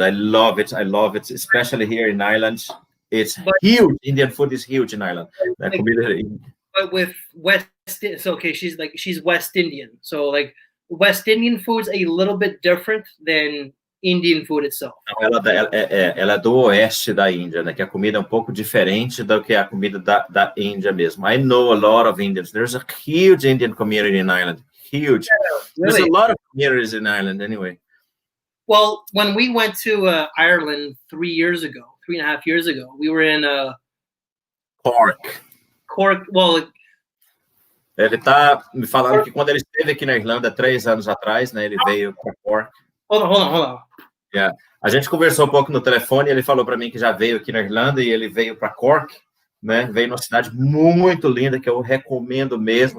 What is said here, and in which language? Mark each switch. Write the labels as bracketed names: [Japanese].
[English] I love it, especially here in Ireland. It's huge. Indian food is huge in Ireland. But with West, so okay, she's West Indian. So like West Indian food's a little bit different than Indian food itself. [Portuguese] Ela é do oeste da Índia, né? Que a comida é um pouco diferente do que a comida da Índia mesmo. [English] I know a lot of Indians. There's a huge Indian community in Ireland. Huge. Yeah, really. There's a lot of communities in Ireland anyway. Well, when we went to Ireland 3.5 years ago, we were in Cork. Well, [Portuguese] ele tá me falando que quando ele esteve aqui na Irlanda 3 anos atrás, né, ele veio para Cork. [English] Hold on. Yeah. [Portuguese] A gente conversou um pouco no telefone, ele falou para mim que já veio aqui na Irlanda e ele veio para Cork, né? Veio numa cidade muito linda que eu recomendo mesmo.